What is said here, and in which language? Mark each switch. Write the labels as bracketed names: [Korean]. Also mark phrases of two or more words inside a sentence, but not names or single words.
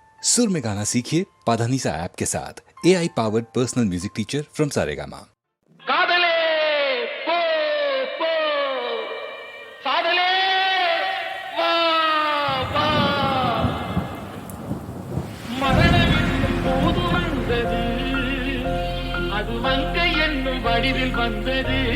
[Hindi] सुर में गाना सीखिए पाधानीसा ऐप के साथ [English] AI powered personal music teacher from [Hindi] सारेगामा। [Tamil] காதலே போ போ சாதலே வா வா மரணம் என்னும் போது வந்தது அது மங்கை என்னும் வடிவில் வந்தது